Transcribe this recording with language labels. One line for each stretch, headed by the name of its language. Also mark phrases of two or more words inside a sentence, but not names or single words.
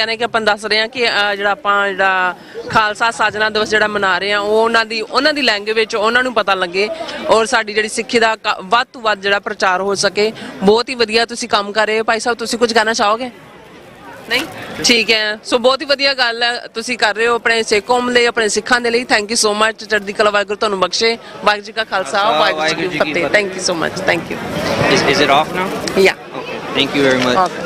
Punjabi: ਕਹਿੰਦੇ ਕਿ ਆਪਾਂ ਦੱਸ ਰਹੇ ਹਾਂ ਕਿ ਜਿਹੜਾ ਖਾਲਸਾ ਸਾਜਨਾ ਦਿਵਸ ਜਿਹੜਾ ਮਨਾ ਰਹੇ ਆ ਉਹ ਉਹਨਾਂ ਦੀ ਲੈਂਗੁਏਜ ਉਹਨਾਂ ਨੂੰ ਪਤਾ ਲੱਗੇ ਔਰ ਸਾਡੀ ਜਿਹੜੀ ਸਿੱਖੀ ਦਾ ਵੱਧ ਤੋਂ ਵੱਧ ਜਿਹੜਾ ਪ੍ਰਚਾਰ ਹੋ ਸਕੇ। ਬਹੁਤ ਹੀ ਵਧੀਆ ਤੁਸੀਂ ਕੰਮ ਕਰ ਰਹੇ ਹੋ। ਭਾਈ ਸਾਹਿਬ ਤੁਸੀਂ ਕੁਝ ਕਹਿਣਾ ਚਾਹੋਗੇ? ਨਹੀਂ, ਠੀਕ ਹੈ। ਸੋ ਬਹੁਤ ਹੀ ਵਧੀਆ ਗੱਲ ਹੈ ਤੁਸੀਂ ਕਰ ਰਹੇ ਹੋ ਆਪਣੇ ਸਿੱਖ ਕੌਮ ਲਈ, ਆਪਣੇ ਸਿੱਖਾਂ ਦੇ ਲਈ।
English: thank you so much.
Punjabi: ਚੜ੍ਹਦੀ ਕਲਾ। ਵਾਹਿਗੁਰੂ ਤੁਹਾਨੂੰ ਬਖਸ਼ੇ। ਵਾਹਿਗੁਰੂ ਜੀ ਕਾ ਖਾਲਸਾ, ਵਾਹਿਗੁਰੂ ਜੀ ਕੀ ਫਤਿਹ।
English: thank you so much. thank you. Is it off now? Yeah. Okay. Thank you very much. Okay.